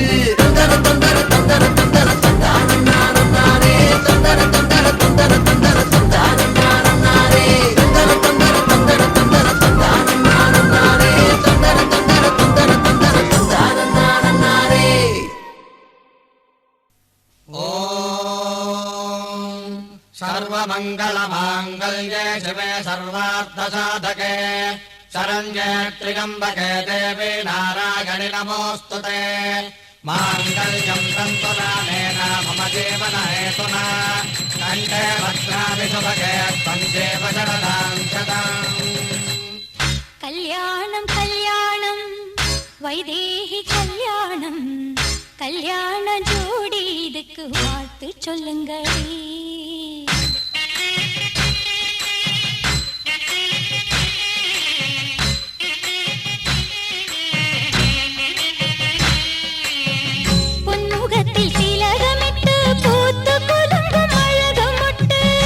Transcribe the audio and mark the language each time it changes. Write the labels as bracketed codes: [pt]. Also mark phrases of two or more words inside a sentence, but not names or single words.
[sa] தந்தர தந்தர தந்தர தந்தர தந்தான நானே தந்தர தந்தர தந்தர தந்தர தந்தான நானே தந்தர தந்தர தந்தர தந்தர தந்தான நானே தந்தர தந்தர தந்தர தந்தர தந்தான நானே. सर्वमङ्गलमाङ्गल्ये शिवे सर्वार्थसाधके शरण्ये त्र्यम्बके देवी नारायणि नमोऽस्तु ते. माङ्गल्यं तन्तुनानेन मम जीवनहेतुना कण्ठे भद्राभि शुभगे त्वं देव शरदां शतम्. [ta] கல்யாணம் கல்யாணம் வைதேகி கல்யாணம் கல்யாண ஜோடி இதுக்கு வாழ்த்து சொல்லுங்கள். பொன்முகத்தில் திலகமிட்டு பூத்து குலுங்கும் அழகமொட்டு